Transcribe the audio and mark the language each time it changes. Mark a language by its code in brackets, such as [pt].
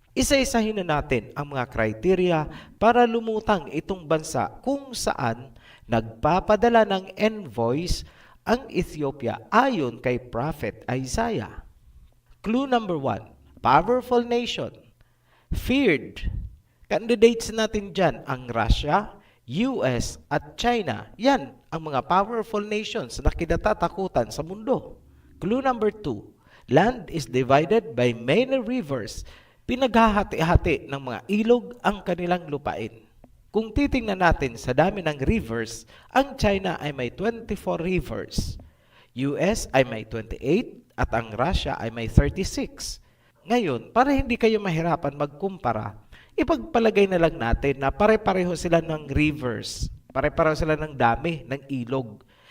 [tl] Isa-isahin na natin ang mga criteria para lumutang itong bansa kung saan nagpapadala ng envoys ang Ethiopia ayon kay Prophet Isaiah. [en] Clue number 1, powerful nation. Feared. [tl] Candidates natin dyan ang Russia, US at China. Yan ang mga powerful nations na kinatatakutan sa mundo. [en] Clue number 2, land is divided by many rivers. [tl] Pinaghahati-hati ng mga ilog ang kanilang lupain. Kung titingnan natin sa dami ng rivers, ang China ay may 24 rivers, US ay may 28 at ang Russia ay may 36. Ngayon, para hindi kayo mahirapan magkumpara, ipagpalagay na lang natin na pare-pareho sila ng rivers, pare-pareho sila ng dami ng ilog.